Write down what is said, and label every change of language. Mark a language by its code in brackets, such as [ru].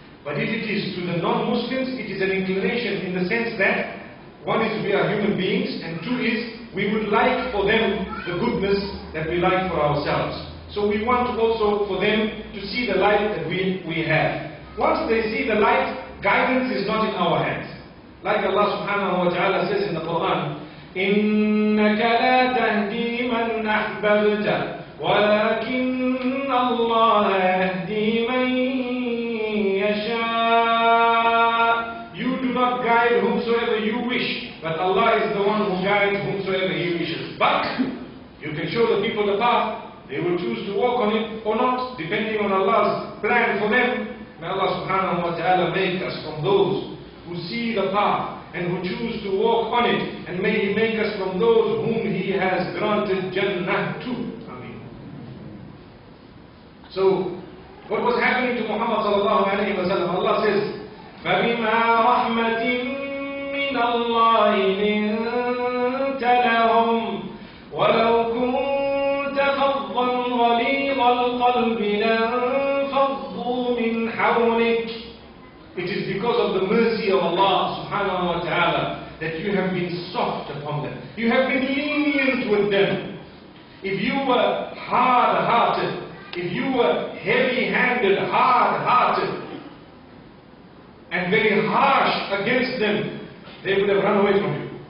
[en] But if it is to the non-Muslims, it is an inclination in the sense that one is we are human beings, and two is we would like for them the goodness that we like for ourselves. So we want also for them to see the light that we have. Once they see the light, guidance is not in our hands. Like Allah subhanahu wa ta'ala says in the Quran, [ar] إِنَّكَ لَا تَهْدِي مَنْ أَحْبَبْتَ وَلَكِنَّ اللَّهَ يَهْدِي مَنْ يَشَاءُ. [en] You do not guide whomsoever you wish, but Allah is the one who guides whomsoever He wishes. But you can show the people the path. They will choose to walk on it or not, depending on Allah's plan for them. May Allah subhanahu wa ta'ala make us from those who see the path and who choose to walk on it. And may He make us from those whom He has granted Jannah to. Ameen. So, what was happening to Muhammad sallallahu alayhi wa sallam? Allah says, [ar] فَبِمَا رَحْمَةٍ مِّنَ اللَّهِ لِنْتَ لَهُمْ وَلَوْ كُنْتَ فَظًّا غَلِيظَ الْقَلْبِ لَانفَضُّوا مِنْ حَوْلِكَ. [en] It is because of the mercy of Allah subhanahu wa ta'ala that you have been soft upon them. You have been lenient with them. If you were hard-hearted, if you were heavy-handed, hard-hearted, and very harsh against them, they would have run away from you.